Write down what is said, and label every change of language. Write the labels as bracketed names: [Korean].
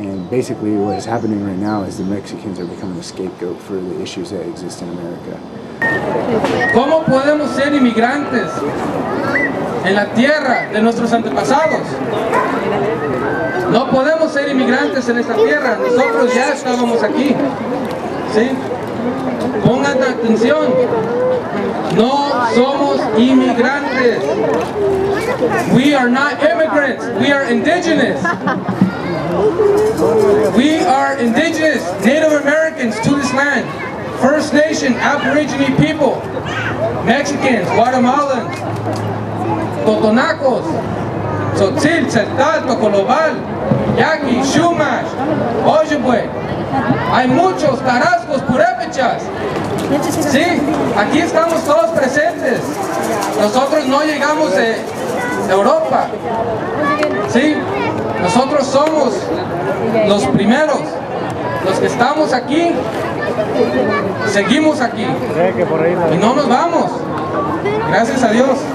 [English] Basically, what is happening right now is the Mexicans are becoming a scapegoat for the issues that exist in America. [Spanish] ¿Cómo podemos ser inmigrantes en la tierra de nuestros antepasados? No podemos ser inmigrantes en esta tierra, nosotros ya estábamos aquí. ¿Sí? Pongan atención, no somos inmigrantes. [English] We are not immigrants, we are indigenous. We are indigenous, Native Americans to this land, First Nation, Aborigine people, Mexicans, Guatemalans, Totonacos, Tzotzil, Tzeltal, Tocolobal, Yaqui, Chumash, Ojibwe. [Spanish] Hay muchos tarascos, purépechas. Sí, aquí estamos todos presentes. Nosotros no llegamos de Europa. Sí. Nosotros somos los primeros, los que estamos aquí, seguimos aquí y no nos vamos, gracias a Dios.